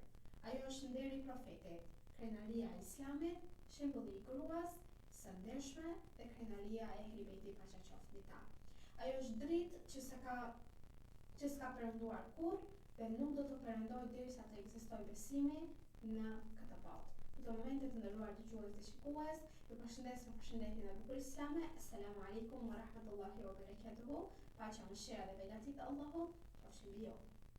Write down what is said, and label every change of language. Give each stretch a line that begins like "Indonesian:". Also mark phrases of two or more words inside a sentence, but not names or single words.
Albanian: Ajo është nderi i profetit, krenaria e Islamit, shembulli i gruas së ndershme dhe krenaria e Ehli Bejtit paqja qoftë mbi ta. Ajo është dritë që s'ka perënduar kurrë dhe nuk do të perëndojë derisa të ekzistojë besimi në këtë botë. Në këtë moment, të nderuar dëgjues dhe shikues, ju përshëndes me përshëndetjen e bukur islame.
Arabic: السلام عليكم ورحمة الله وبركاته.
Albanian: Paqja, mëshira dhe begatit e Allahut qofshin mbi ju.